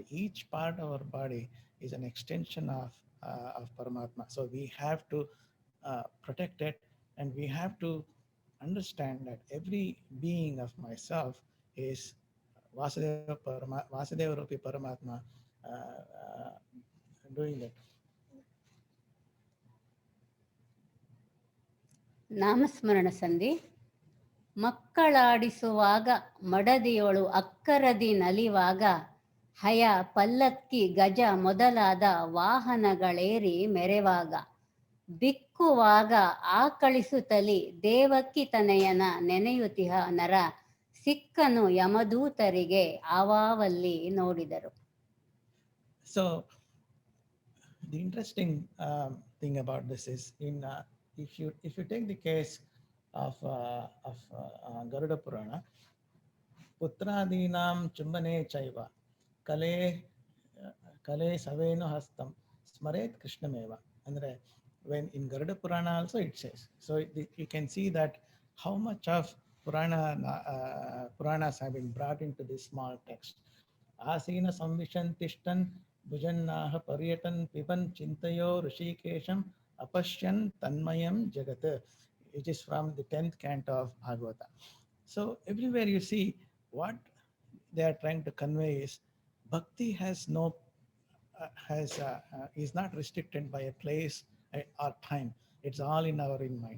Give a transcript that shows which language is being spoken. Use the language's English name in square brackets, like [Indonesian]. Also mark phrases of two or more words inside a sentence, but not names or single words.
[English] Each part of our body is an extension of Paramatma. So we have to protect it, and we have to understand that every being of myself is [Sanskrit] वासुदेव रूपी परमात्मा [English] doing that. [Kannada] ನಾಮಸ್ಮರಣ ಸಂಧಿ. ಮಕ್ಕಳಾಡಿಸುವಾಗ ಮಡದಿಯೋಳು ಅಕ್ಕರದಿ ನಲಿವಾಗ ಹಯ ಪಲ್ಲಕ್ಕಿ ಗಜ ಮೊದಲಾದ ವಾಹನಗಳೇರಿ ಮೆರೆವಾಗ ಬಿಕ್ಕುವಾಗ ಆಕಳಿಸುತ್ತಲಿ ದೇವಕ್ಕಿ ತನಯನ ನೆನೆಯುತಿಹ ನರ ಸಿಕ್ಕನು ಯಮದೂತರಿಗೆ ಆವಾವಲ್ಲಿ ನೋಡಿದರು. [English] So the interesting thing about this is if you take the case of Garuda Purana, [Sanskrit] पुत्रादीनां चुम्बने चैव काले सवेनु हस्तं स्मरेत् कृष्णमेव. [English] And when in Garuda Purana also it says, so you can see that how much of Puranas have been brought into this small text. [Sanskrit] आसीन संविशन् तिष्ठन् भुञ्जन्नः पर्यटन् पिबन् चिन्तयो ऋषीकेशम् अपश्यन् तन्मयम् जगत्, [English] which is from the 10th canto of Bhagavata. So everywhere you see what they are trying to convey is bhakti has no is not restricted by a place or time. It's all in our in mind.